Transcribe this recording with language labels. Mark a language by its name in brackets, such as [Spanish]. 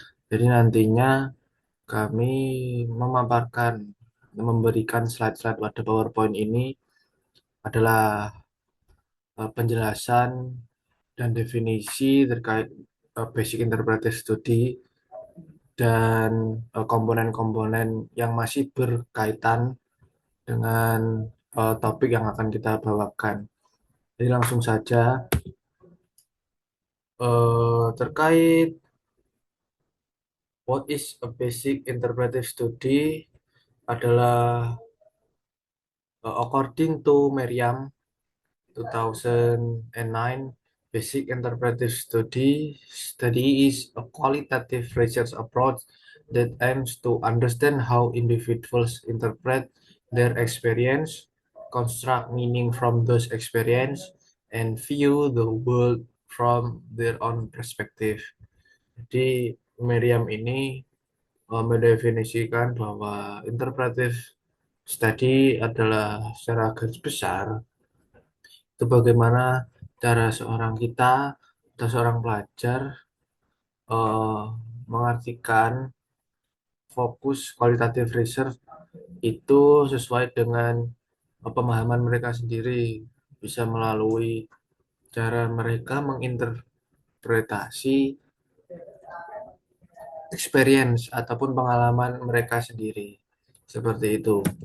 [Indonesian] Jadi nantinya kami memaparkan, memberikan slide-slide pada PowerPoint ini adalah penjelasan dan definisi terkait basic interpretive study dan komponen-komponen yang masih berkaitan dengan topik yang akan kita bawakan. Jadi langsung saja terkait [English] what is a basic interpretive study [Indonesian] adalah [English] according to Merriam 2009, basic interpretive study is a qualitative research approach that aims to understand how individuals interpret their experience, construct meaning from those experience, and view the world from their own perspective. [Indonesian] Jadi Merriam ini mendefinisikan bahwa interpretive study adalah secara garis besar itu bagaimana cara seorang kita atau seorang pelajar eh, mengartikan fokus kualitatif research itu sesuai dengan pemahaman mereka sendiri, bisa melalui cara mereka menginterpretasi experience ataupun pengalaman mereka sendiri. Seperti itu.